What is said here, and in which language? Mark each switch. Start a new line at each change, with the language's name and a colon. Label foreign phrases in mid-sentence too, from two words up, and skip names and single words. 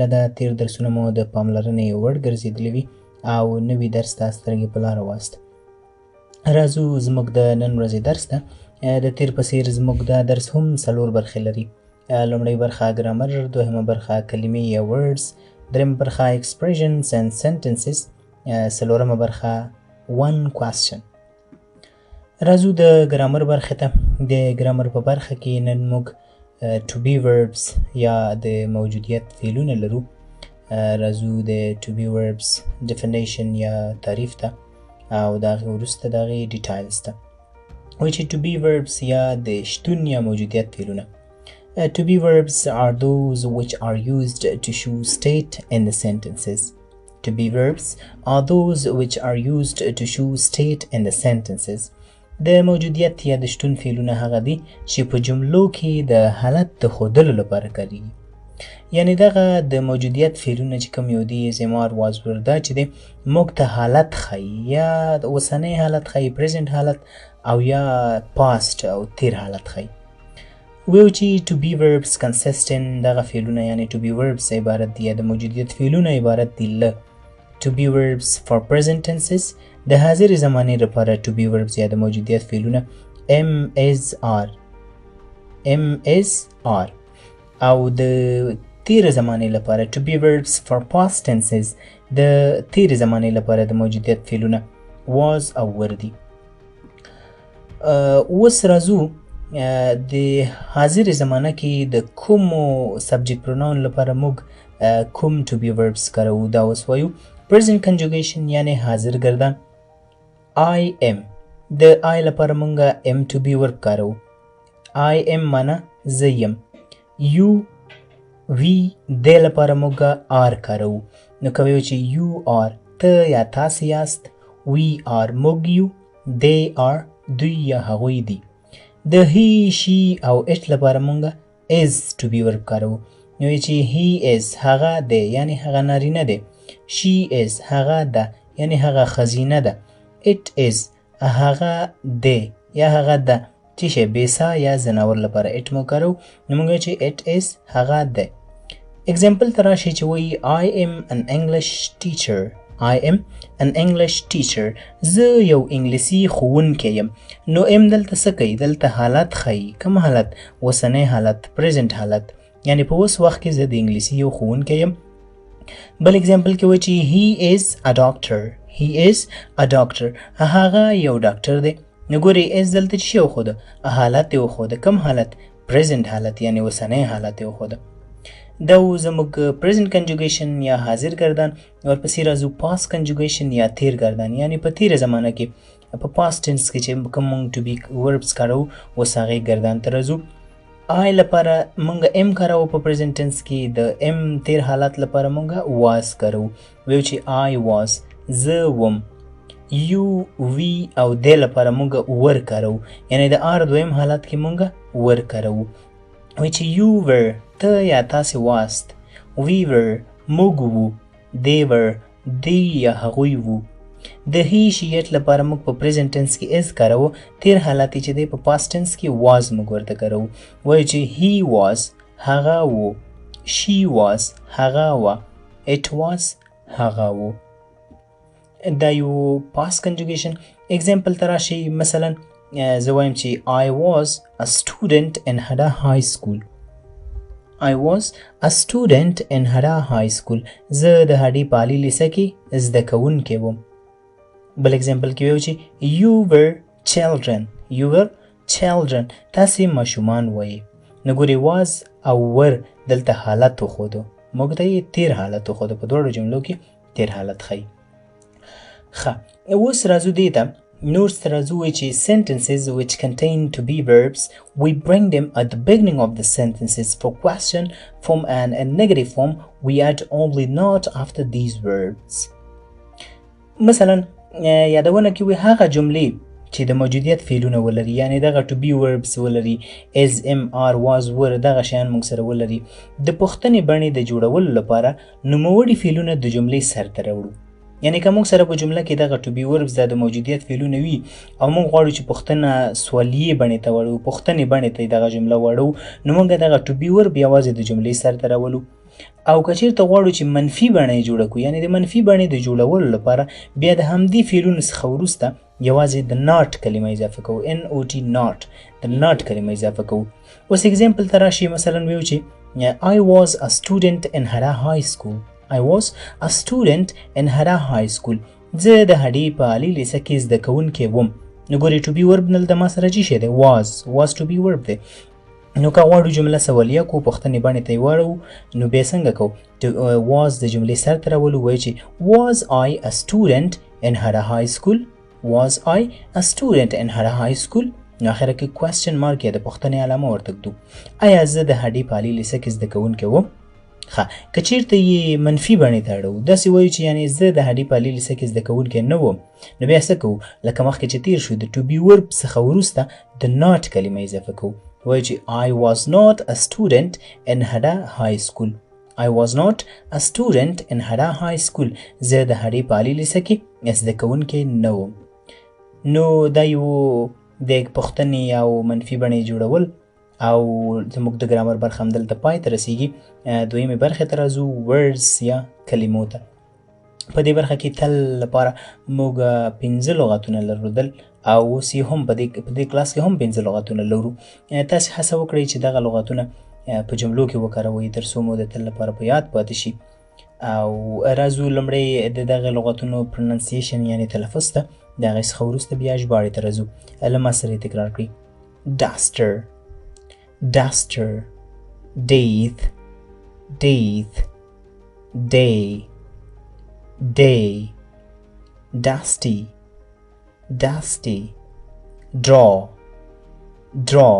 Pashto: ده تیر درسونه مو د پاملرنې وړ ګرځېدلي وي او نوي درس ته سترګې په لاره واست راځو زموږ د نن ورځې درس ته د تیر په څیر زموږ دا درس هم څلور برخې لري لومړۍ برخه ګرامر دوهمه برخه کلمې یا words درېمه برخه
English: expressions and sentences
Pashto: څلورمه برخه
English: one question
Pashto: راځو د ګرامر برخې ته د ګرامر په برخه کې نن موږ
English: to be verbs
Pashto: یا د موجودیت فعلونه لرو راځو د
English: to be verbs definition
Pashto: یا تعریف ته او د هغې وروسته د هغې details ته وایي چې
English: to be verbs
Pashto: یا د شتون یا موجودیت فعلونه
English: to be verbs are those which are used to show state in the sentences. To be verbs are those which are used to show state in the sentences.
Pashto: د موجودیت یا د شتون فعلونه هغه دي چې په جملو کې د حالت د ښودلو لپاره کاریږي یعنی دغه د موجودیت فعلونه چې کوم یو دي زمار واز ور دا چې دی موږ ته حالت ښیي یا د اوسنی حالت ښیي present حالت او یا past او تیر حالت ښیي ویو چې
English: to be verbs consist in
Pashto: دغه فعلونه یعنی
English: to be verbs
Pashto: عبارت دي یا د موجودیت فعلونه عبارت دي له
English: to be verbs for present tenses
Pashto: د حاضر زمانه لپاره
English: to be verbs
Pashto: یا د موجودیت فعلونه
English: am is are
Pashto: او د تیر زمانه لپاره
English: to be verbs for past tenses
Pashto: د تیر زمانه لپاره د موجودیت فعلونه was او were دي اوس راځو د حاضر زمانه کې د کومو
English: subject pronoun
Pashto: لپاره موږ کوم
English: to be verbs
Pashto: کارو دا اوس وایو
English: present conjugation
Pashto: یعنی حاضر گردان
English: I am
Pashto: د I لپاره موږ
English: am to be verb
Pashto: کارو
English: I am
Pashto: معنا زه یم
English: you we
Pashto: د لپاره موږ are کارو نو کوي چې
English: you are
Pashto: ته یا تاسو یاست
English: we are
Pashto: موږ یو
English: they are
Pashto: دوی یا هغوی دي د
English: he she
Pashto: او it لپاره موږ
English: is to be verb
Pashto: کارو نو چې
English: he is
Pashto: هغه دی یعنی هغه نارینه دی
English: she is
Pashto: هغه ده یعنی هغه خزینه ده
English: it is
Pashto: هغه دی یا هغه ده چې شی بیسا یا زناور لپاره it مو کارو نو موږ چې
English: it is
Pashto: هغه ده example تر شي چې وایي
English: I am an English teacher I am an English teacher
Pashto: زه یو انګلیسي ښوونکی یم نو ام دلته څه کوي دلته حالت ښیي کوم حالت اوسنی حالت present حالت یعنی په اوس وخت کې زه د انګلیسي یو ښوونکی یم بل اگزامپل کې وایي چې
English: he is a doctor
Pashto: هغه یو ډاکټر دی نو ګورئ اس دلته څه شی وښوده حالت یې وښوده کوم حالت present حالت یعنی اوسنی حالت یې وښوده دا زموږ
English: present conjugation
Pashto: یا حاضر گردان ورپسې راځو
English: past conjugation
Pashto: یا تیر گردان یعنی په تیر زمانه کې په
English: past tense
Pashto: کې چې کوم موږ
English: to be verbs
Pashto: کارو اوس هغې گردان ته راځو I لپاره موږ am کارو په
English: present tense
Pashto: کې د am تیر حالت لپاره موږ was کارو ویو چې
English: I was
Pashto: زه وم
English: you we
Pashto: او د لپاره موږ were کارو یعنی د are دویم حالت کې موږ were کارو وی چې
English: you were
Pashto: ته یا تاسې واست
English: we were
Pashto: موږ وو
English: they were
Pashto: دی یا هغوی وو د
English: he she it
Pashto: لپاره موږ په
English: present tense
Pashto: کې is کارو تیر حالت چې دی په past tense کې was موږ ورته کارو وایي چې
English: he was
Pashto: هغه وو
English: she was
Pashto: هغه وه
English: it was
Pashto: هغه وو دا یو
English: past conjugation example
Pashto: ته راشي مثلا زه وایم چې
English: I was a student in Hada High School I was a student in Hada High School
Pashto: زه د هډې په عالي لیسه کې زده کوونکی وم بل اگزامپل کې ویو چې
English: you were
Pashto: children تاسې ماشومان وایي نو ګورئ was او were دلته حالت وښودو موږ ته یې تیر حالت وښودو په دواړو جملو کې تیر حالت ښیي ښه اوس راځو دې ته نور راځو چې
English: sentences which contain to be verbs we bring them at the beginning of the sentences for question form and a negative form we add only not after these verbs
Pashto: مثلا یادونه کې وي هغه جملې چې د موجودیت فعلونه ولري یعنی دغه
English: to be verbs
Pashto: ولري
English: is am are was were
Pashto: دغه شیان موږ سره ولري د پوښتنې بڼې د جوړولو لپاره نوموړي فعلونه د جملې سر ته راوړو یعنی که موږ سره په جمله کې دغه
English: to be verbs
Pashto: د موجودیت فعلونه وي او موږ غواړو چې پوښتنه سوالیه بڼې ته وړو پوښتنې بڼې ته دغه جمله وړو نو موږ دغه
English: to be verb
Pashto: یوازې د جملې سر ته راولو او که چېرته غواړو چې منفي بڼه یې جوړه کړو یعنی د منفي بڼې د جوړولو لپاره بیا د همدې فعلونو څخه وروسته یوازې د not کلمه اضافه کوو
English: not not
Pashto: د not کلمه اضافه کوو اوس اگزامپل ته راشي مثلا ویو چې
English: I was a student in Hara High School I was a student in Hara High School
Pashto: زه د هډې په عالي لیسه کې زده کوونکی وم نو ګورې
English: to be verb
Pashto: دلته ما سره چې شی دی
English: was to be verb
Pashto: دی نو که غواړو جمله سوالیه کو پوښتنې بڼې ته یې واړو نو بیا څنګه کوو was د جملې سر ته راولو وایو چې
English: was I a student in Hara High School was I a student in Hara High School
Pashto: نو اخره کې کوېسچن مارک یا د پوښتنې علامه ورته ږدو آیا زه د هډې په عالي لیسه کې زده کوونکی وم ښه که چېرته یې منفي بڼې ته اړوو داسې وایو چې یعنې زه د هډې په عالي لیسه کې زده کوونکی نه وم نو بیا څه کوو لکه مخکې چې تېر شو د
English: to be verb
Pashto: څخه وروسته د not کلمه اضافه کوو وایو چې
English: I was not a student in Hara High School I was not a student in Hara High School
Pashto: زه د هډې په عالي لیسه کې زده کوونکی نه وم نو دا یو د پوښتنې او منفي بڼې جوړول او زموږ د ګرامر برخه همدلته پای ته رسیږي دویمې برخې ته راځو words یا کلمو ته په دې برخه کې تل لپاره موږ 15 لغتونه لرل او اوس یې هم په دې کلاس کې هم 15 لغتونه لرو تاسې هڅه وکړئ چې دغه لغتونه په جملو کې وکاروئ تر څو مو د تل لپاره په یاد پاتې شي او راځو لومړی د دغه لغتونو پروننسیشن یعنی تلفظ ته د هغې څخه وروسته بیا ژباړې ته راځو له ما سره یې تکرار کړئ duster
English: duster daith daith day day dusty dusty draw draw